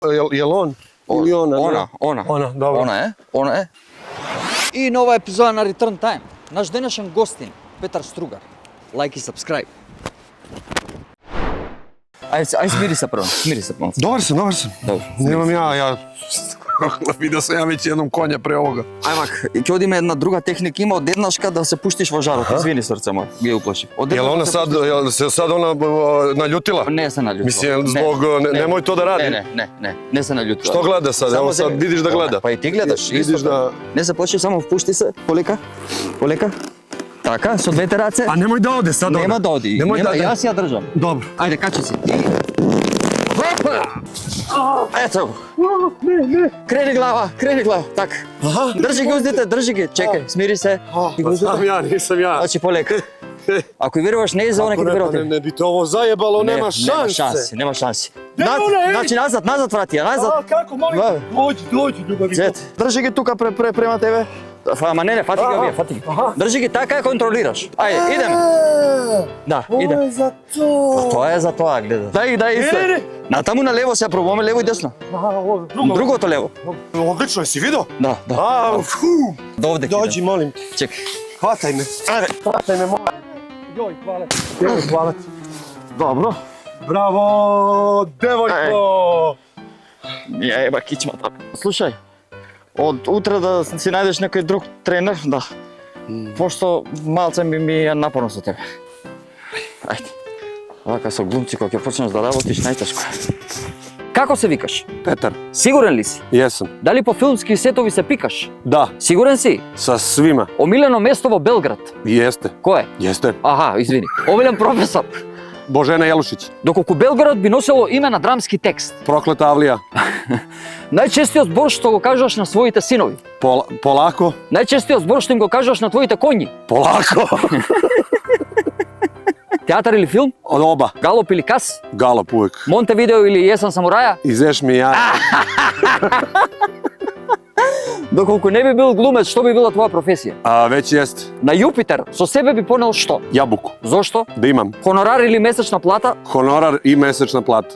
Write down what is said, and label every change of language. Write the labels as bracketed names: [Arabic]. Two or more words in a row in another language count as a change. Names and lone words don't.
[Serbian] Jel on? Ili ona? Ona, dobro. Ona je. [Macedonian] И нова епизода на Return Time. Наш денешен гостин, Петар Стругар. Лайк и subscribe. Ај смири се прво, [Serbian] Dobar sam. [Macedonian] Добро. [Serbian] Nemam ja... Vidio sam ja već jednom konja pre ovoga. [Macedonian] Ајмак, ќе одиме една друга техника, има одеднашка да се пуштиш во жарот. Извини срце моје, ги уплашив. [Serbian] Jel se sad ona naljutila? [Macedonian] Не се наљутила. [Serbian] Mislim, zbog... Nemoj to da radi. [Macedonian] Не се наљутила. [Serbian] Što gleda sad? Evo sad vidiš da gleda. [Macedonian] Па и ти гледаш. [Serbian] Vidiš da... [Macedonian] Не се плаши, само впушти се, полека. Така, со двете раце. [Serbian] A nemoj da ode sad ona. [Macedonian] Нема да оди. [Serbian] Nemoj da... [Macedonian] Јас ја држам. [Serbian] Dobro. [Macedonian] Ајде, качи си. Опа! Ето го. Крени глава. Така. Држи ги уздите, држи ги. Чекај, смири се. [Serbian] Sam ja, nisam ja. [Macedonian] Значи полека. Ако и веруваш не за оне ќе верувате. [Serbian] Ne bi to ovo zajebalo, nema šanse. [Macedonian] Нема шанси. Значи назад врати ја, назад. [Serbian] Kako, molim? Dođi, ljubavi. [Macedonian] Зет, држи ги тука према тебе. Ама не, фати ги, фати ги. Држи ги така ја контролираш. Ајде, идеме. Да, идеме. [Serbian] Ovo je za to. [Macedonian] Тоа е за тоа, гледа. Дај исто. Натаму на лево се пробуваме, лево и десно. Другото лево. [Serbian] Odlično, jesi vidio? [Macedonian] Да. До овде. [Serbian] Dođi, molim. [Macedonian] Чекај. [Serbian] Hvataj me. Hvataj me, molim. Joj, hvala ti. [Macedonian] Добро. [Serbian] Bravo, devojko. [Macedonian] Ја еба кичмата. Слушај, од утре да си најдеш некој друг тренер, да. Пошто малце ми е напорно со тебе. Ајде. Вака со глумци кога ќе почнеш да работиш најтешко. Како се викаш? [Serbian] Petar, [Macedonian] Сигурен ли си? [Serbian] jesam. [Macedonian] Дали по филмски сетови се пикаш? [Serbian] Da, [Macedonian] Сигурен си? [Serbian] sa svima. [Macedonian] Омилено место во Белград? [Serbian] Jeste. [Macedonian] Кој е? [Serbian] Jeste. [Macedonian] Аха, извини. Омилен професор? [Serbian] Božena Jelušić. [Macedonian] Доколку Белград би носило име на драмски текст. [Serbian] Prokleta Avlija. [Macedonian] Најчестиот збор што го кажуваш на своите синови. [Serbian] Polako. [Macedonian] Најчестиот збор што им го кажуваш на твоите коњи. [Serbian] Polako. [Macedonian] Театар или филм? [Serbian] Od oba. [Macedonian] Галоп или кас? [Serbian] Galop uvijek. [Macedonian] Монтевидео или Јесен самураја? [Serbian] Izeš mi ja. [Macedonian] Доколку не би бил глумец, што би била твоја професија? [Serbian] A već jeste. [Macedonian] На Јупитер со себе би понел што? [Serbian] Jabuku. [Macedonian] Зошто? [Serbian] Da imam. [Macedonian] Хонорар или месечна плата? [Serbian] Honorar i mesečna plata.